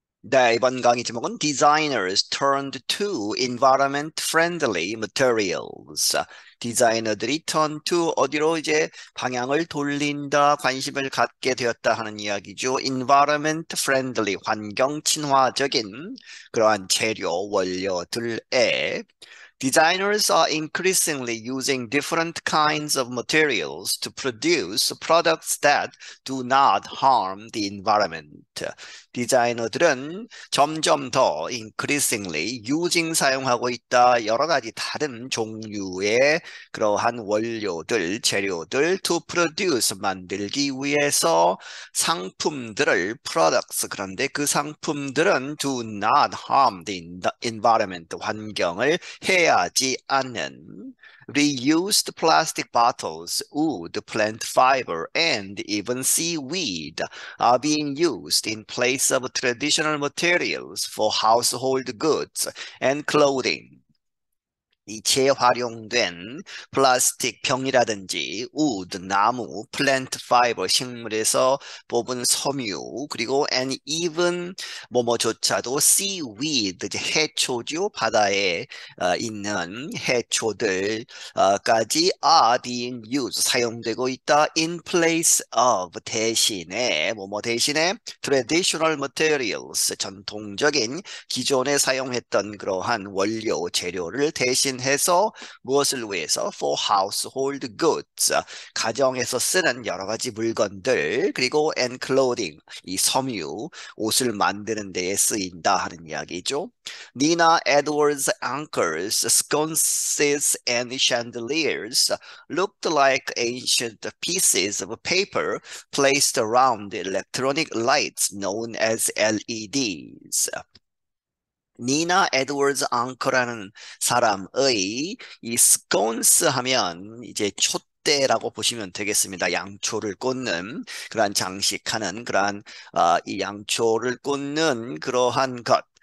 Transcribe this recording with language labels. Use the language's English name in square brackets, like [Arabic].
[Korean] 네, 이번 강의 제목은 [English] Designers Turned to Environment-Friendly Materials. [Korean] 디자이너들이 [English] turn to [Korean] 어디로 이제 방향을 돌린다, 관심을 갖게 되었다 하는 이야기죠. [English] Environment-Friendly, [Korean] 환경 친화적인 그러한 재료, 원료들에 [English] Designers are increasingly using different kinds of materials to produce products that do not harm the environment. [Korean] 디자이너들은 점점 더 [English] increasingly using [Korean] 사용하고 있다. 여러 가지 다른 종류의 그러한 원료들, 재료들 [English] to produce [Korean] 만들기 위해서 상품들을 products 그런데 그 상품들은 [English] do not harm the environment 환경을 해하지 않는 reused plastic bottles, wood, plant fiber, and even seaweed are being used in place of traditional materials for household goods and clothing. [Korean] 이 재활용된 플라스틱 병이라든지 우드, 나무, 플랜트 파이버, 식물에서 뽑은 섬유, 그리고 [English] and even [Korean] 뭐뭐조차도 seaweed, 이제 해초죠. 바다에 있는 해초들까지 [English] are being used, [Korean] 사용되고 있다. [English] in place of, [Korean] 대신에, 뭐뭐 대신에 [English] traditional materials, [Korean] 전통적인 기존에 사용했던 그러한 원료, 재료를 대신 해서 무엇을 위해서? [English] For household goods, [Korean] 가정에서 쓰는 여러 가지 물건들, 그리고 [English] and clothing, [Korean] 이 섬유, 옷을 만드는 데에 쓰인다 하는 이야기죠. [English] Nina Edwards anchors, sconces, and chandeliers looked like ancient pieces of paper placed around electronic lights known as LEDs. [Korean] 니나 에드워즈 앙커라는 사람의 이 스콘스 하면 이제 촛대라고 보시면 되겠습니다. 양초를 꽂는 그러한 장식하는 그러한 이 양초를 꽂는 그러한 것.